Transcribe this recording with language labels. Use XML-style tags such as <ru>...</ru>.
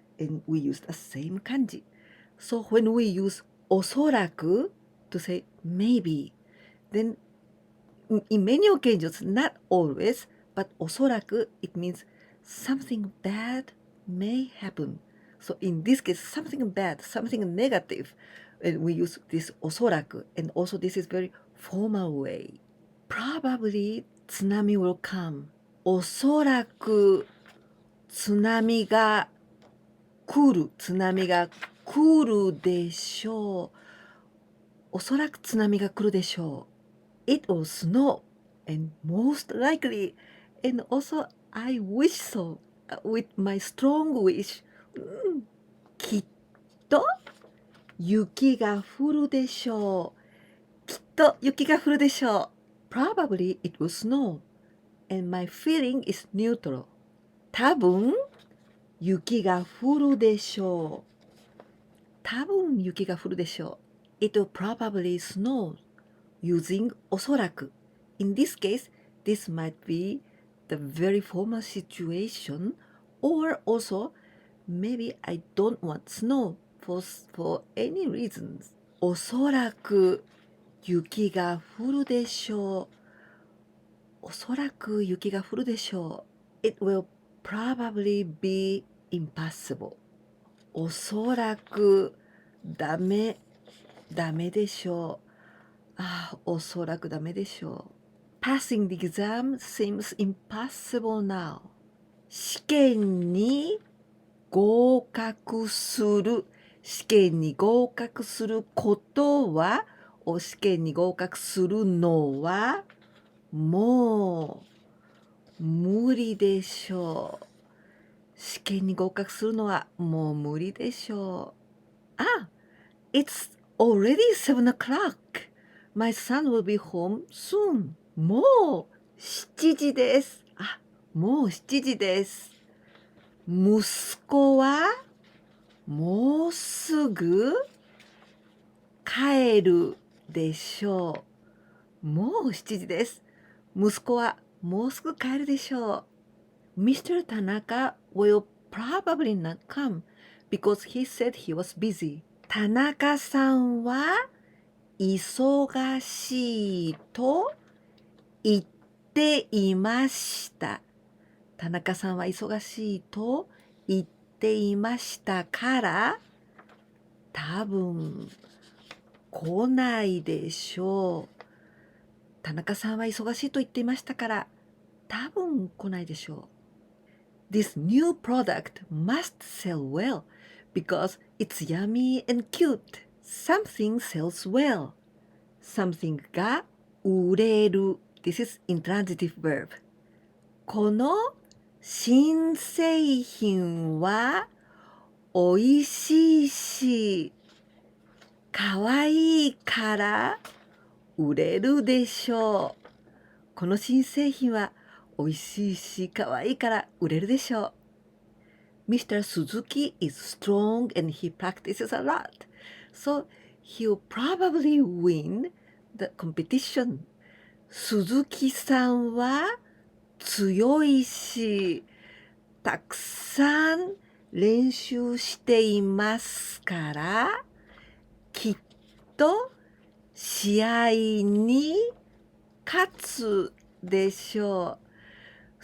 <en>And we use the same kanji. So when we use おそらく to say maybe, then in many occasions, not always, but おそらく it means something bad may happen. So in this case, something bad, something negative, and we use this おそらく, and also this is very formal way. Probably 津波 will come.</en> <ja>おそらく津波が来る、津波が来るでしょう。おそらく津波が来るでしょう。</ja> <en>It will snow, and most likely, and also I wish so, with my strong wish.</en> <ja>きっと雪が降るでしょう。きっと雪が降るでしょう。</ja> <en>Probably it will snow, and my feeling is neutral.</en> <ja>多分雪が降るでしょう。多分雪が降るでしょう。</ja> <en>It will probably snow using おそらく。 In this case, this might be the very formal situation, or also maybe I don't want snow for any reasons.</en> <ja>おそらく雪が降るでしょう。おそらく雪が降るでしょう。</ja> <en>It will probably be impossible.</en> <ja>おそらくダメでしょう。おそらくダメでしょう。</ja> <en>Passing the exam seems impossible now.</en> <ja>試験に合格する。試験に合格することは、試験に合格するのは、もう無理でしょう。試験に合格するのはもう無理でしょう。</ja> <en>It's already 7 o'clock. My son will be home soon.</en> <ja>もう7時です。もう7時です。息子はもうすぐ帰るでしょう。もう7時です。息子はもうすぐ帰るでしょう。</ja> <en>Mr. Tanaka will probably not come because he said he was busy.</en> <ja>田中さんは忙しいと言っていました。田中さんは忙しいと言っていましたから、多分来ないでしょう。田中さんは忙しいと言っていましたから、多分来ないでしょう。</ja> <en>This new product must sell well because it's yummy and cute. Something sells well. Something</en> <ja>が売れる。</ja> <en>This is intransitive verb.</en> <ja>この新製品はおいしいし、かわいいから売れるでしょう。この新製品はおいしいし、かわいいから売れるでしょう。</ja> <en>Mr. Suzuki is strong and he practices a lot. So he'll probably win the competition.</en> <ja>鈴木さんは強いし、たくさん練習していますから、きっと試合に勝つでしょう。</ja>